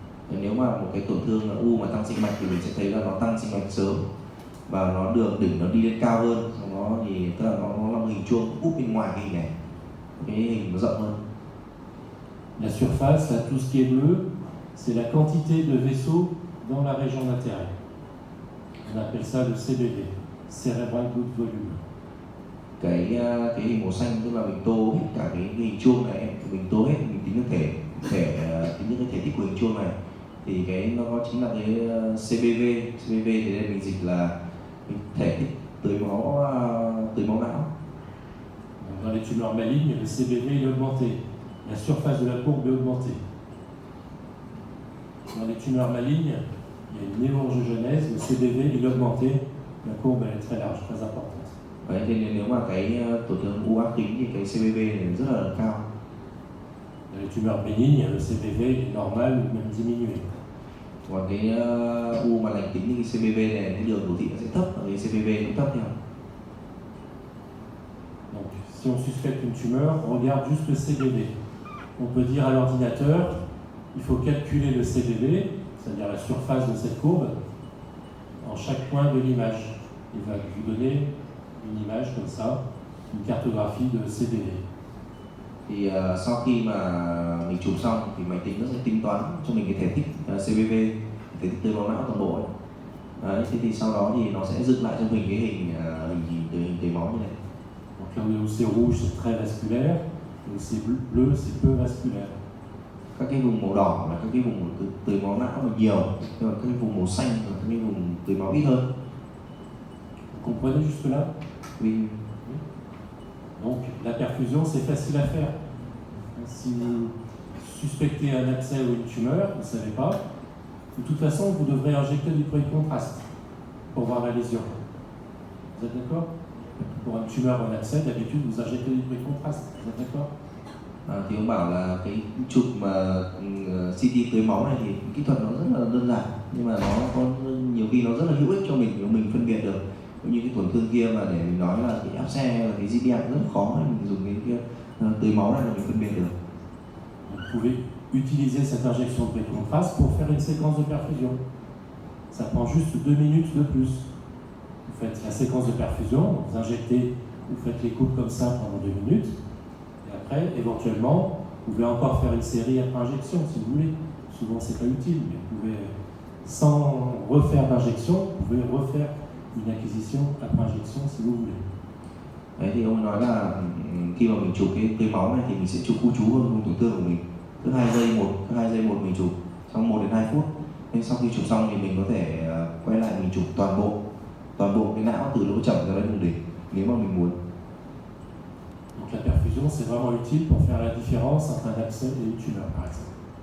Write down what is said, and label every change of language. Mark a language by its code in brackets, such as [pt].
[vi] Nếu mà một cái tổn thương u mà tăng sinh mạch thì mình sẽ thấy là nó tăng sinh mạch sớm và nó đỉnh nó đi lên cao hơn, nó thì tức là nó là một hình chuông úp bên ngoài cái hình này, cái hình nó rộng hơn. [fr] La surface, là, tout ce qui est bleu, c'est la quantité de vaisseaux dans la région d'intérêt. On appelle ça le CBV, Cerebral Blood Volume. [vi] Cái hình màu xanh tức là mình tô hết cả cái hình chuông này, mình tô hết, mình tính được tính được cái thể tích của hình chuông này, thì cái nó chính là cái CBV thì đây mình dịch là thể tích tưới máu não. [fr] Dans les tumeurs malignes, le CBV est augmenté, la surface de la courbe est augmentée. Dans les tumeurs malignes, il y a une néoangiogenèse, le CBV est augmenté, la courbe elle est très large, très importante. [vi] Đấy, nên nếu mà cái tổn thương u ác tính thì cái CBV này rất là cao. [fr] Dans les tumeurs bénignes, le CBV est normal ou même diminué. [vi] Còn cái u mà lành tính thì cái CBV này, cái đường đồ thị nó sẽ thấp và cái CBV nó thấp theo. [fr] Donc, si on suspecte une tumeur, on regarde juste le CBV. On peut dire à l'ordinateur, il faut calculer le CBV, c'est-à-dire la surface de cette courbe, en chaque point de l'image. Il va vous donner une image comme ça, une cartographie de CBV. [vi] Thì sau khi mà mình chụp xong thì máy tính nó sẽ tính toán cho mình cái thể tích CBV, thể tích tưới máu não toàn bộ ấy. Đấy, thì sau đó thì nó sẽ dựng lại cho mình cái hình tưới máu như này. [fr] Donc là où c'est rouge, c'est très vasculaire, où c'est bleu, c'est peu vasculaire. [vi] Các cái vùng màu đỏ là các cái vùng tưới máu não là nhiều, nhưng mà các cái vùng màu xanh là các cái vùng tưới máu ít hơn. [fr] Vous comprenez jusque là? Oui. Donc la perfusion, c'est facile à faire. Si vous suspectez un abcès ou une tumeur, vous ne savez pas, de toute façon, vous devrez injecter du produit de contraste pour voir la lésion. Vous êtes d'accord? Pour une tumeur ou un abcès, d'habitude, vous injectez du produit de contraste. Vous êtes d'accord? [vi] Thì ông bảo là cái chụp mà CT tưới máu này thì kỹ thuật nó rất là đơn giản, nhưng mà nó có nhiều khi nó rất là hữu ích cho mình nếu mình phân biệt được như cái tổn thương kia, mà để mình nói là cái áp xe là cái GDM rất khó để mình dùng cái kia tưới máu này là mình phân biệt được. [fr] Vous pouvez utiliser cette injection de contraste pour faire une séquence de perfusion. Ça prend juste 2 minutes de plus. Vous faites la séquence de perfusion, vous injectez, vous faites les coupes comme ça pendant 2 minutes, et après, éventuellement, vous pouvez encore faire une série après injection si vous voulez. Souvent, c'est pas utile, mais vous pouvez, sans refaire d'injection, vous pouvez refaire une acquisition après injection si vous voulez. [vi] Đấy, thì ông nói là khi mà mình chụp cái tưới máu này thì mình sẽ chụp khu trú vào vùng tổn thương của mình, cứ 2 giây một mình chụp trong 1 đến 2 phút. Nên sau khi chụp xong thì mình có thể quay lại mình chụp toàn bộ cái não từ lỗ chẩm ra đến vùng đỉnh nếu mà mình muốn. [fr] Donc la perfusion, c'est vraiment utile pour faire la différence entre un abcès et une tumeur, par exemple.